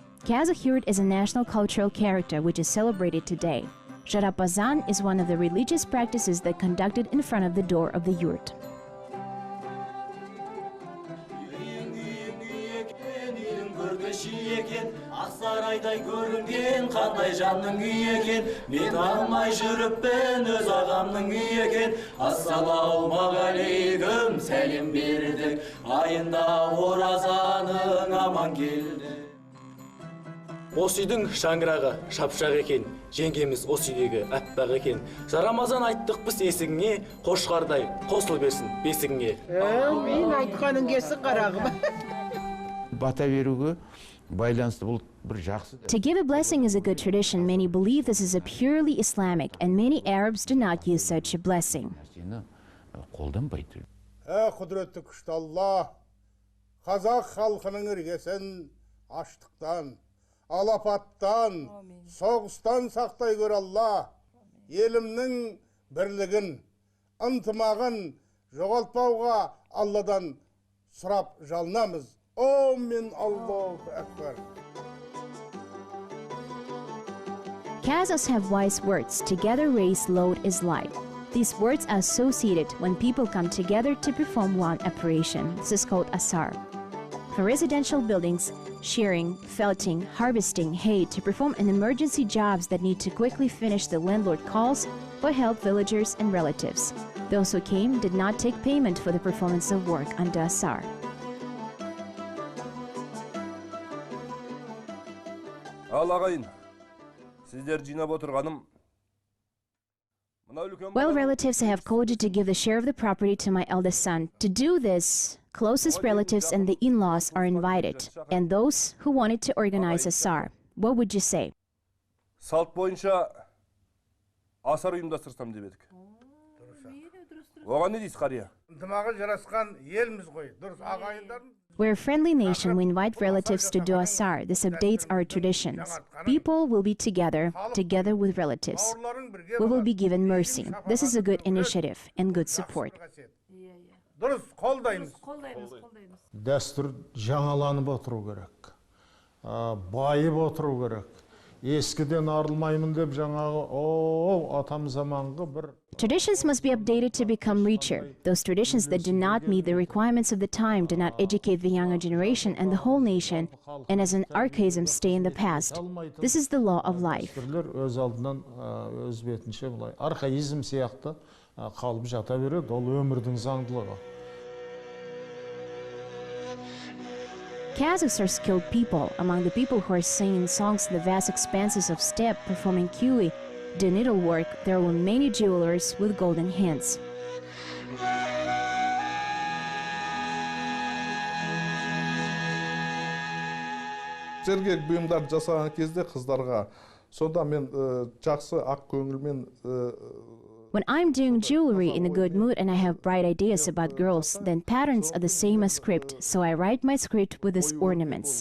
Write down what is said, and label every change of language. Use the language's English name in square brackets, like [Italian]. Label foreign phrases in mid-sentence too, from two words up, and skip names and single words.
[English] Kazakh yurt is a national cultural character which is celebrated today. Jarapazan is one of the religious practices that conducted in front of the door of the yurt. [Kazakh] Sarayday görünген қандай жанның үйі екен, мен алмай жүріппін өз ағамның үйі екен. Ассалаумағалейкум, сәлем бердік, айында оразаның аман келді. Осы үйдің шаңырағы шапшақ екен, жеңгеміз осы үйдегі аппақ екен. Жарамазан айттық біз есігіңе, қошқардай қосыл берсін бесігіңе. Мен айтқаның келсін қарағым. Бата беруге байланысты бұл [English] To give a blessing is a good tradition. Many believe this is a purely Islamic, and many Arabs do not use such a blessing. [Kazakh] Құдіретті күшті Алла, қазақ халқының іргесін аштықтан, алапаттан, соғыстан сақтай көр Алла. Елімнің бірлігін, ынтымағын жоғалтпауға Алладан сұрап жалынамыз. [Arabic] آمين، الله أكبر. [English] Kazakhs have wise words. Together raised load is light. These words are associated when people come together to perform one operation. This is called asar. For residential buildings, shearing, felting, harvesting hay to perform an emergency jobs that need to quickly finish the landlord calls for help villagers and relatives. Those who came did not take payment for the performance of work under Asar. [Kazakh] Ал ағайын, сіздер жинап отырғаным. [English] Well, relatives, I have called you to give the share of the property to my eldest son. To do this, closest relatives and the in-laws are invited, and those who wanted to organize Asar. What would you say? [Kazakh] Салт бойынша асар ұйымдастырсам деп едік. Оған не дейсіз, қария? ынтымағы жарасқан елміз ғой. Дұрыс, ағайындардың. [English] We're a friendly nation. We invite relatives to do Asar. This updates our traditions. People will be together with relatives. We will be given mercy. This is a good initiative and good support. [Kazakh] Дұрыс, қолдаймыз. Дәстүр жаңаланып отыру керек. Байып отыру керек. Ескіден арылмаймын деп жаңағы, атам заманғы бір. [English] Traditions must be updated to become richer. Those traditions that do not meet the requirements of the time do not educate the younger generation and the whole nation, and as an archaism stay in the past. This is the law of life. [Kazakh] Өз алдынан өз бетінше бұлай архаизм сияқты қалып жата береді, ол өмірдің заңдылығы. [English] Kazakhs are skilled people. Among the people who are singing songs in the vast expanses of steppe, performing kiwi, do needlework, there were many jewelers with golden hands. [Kazakh] Сергек бұйымдар жасаған кезде қыздарға, сонда мен жақсы ақ көңілмен. [English] When I'm doing jewelry in a good mood and I have bright ideas about girls, then patterns are the same as script, so I write my script with these ornaments.